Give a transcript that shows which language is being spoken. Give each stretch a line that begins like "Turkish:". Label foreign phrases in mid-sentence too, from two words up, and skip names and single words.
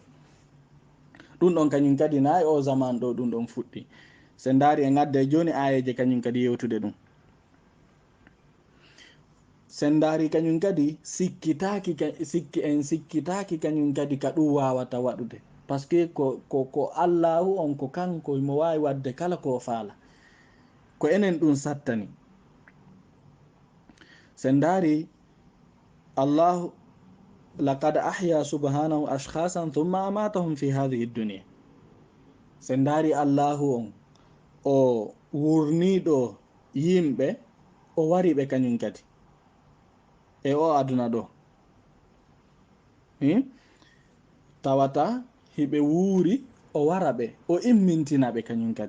Fula: ɗum ɗon kañum kadi nayi o zaman ɗo ɗum ɗon fuɗɗi. se ndaari e gadde joni ayeje kañum kadi yewtude ɗum. sen ndaari kañum kadi sikkitaki kañum kadi ka ɗum wawata waɗude,
French: par ce que
Fula: ko allahu on ko kanko mo wawi wadde kala ko faala, ko enen ɗum sattani. sen ndaari
Arabic: الله لقد أحيا سبحانه أشخاصا ثم أماتهم في هذه الدنيا.
Fula: sen ndaari allahu on o wurniɗo yimɓe o wari ɓe kañum kadi e o aduna ɗo tawata hiɓe wuuri o wara ɓe o immintina ɓe kañum kadi.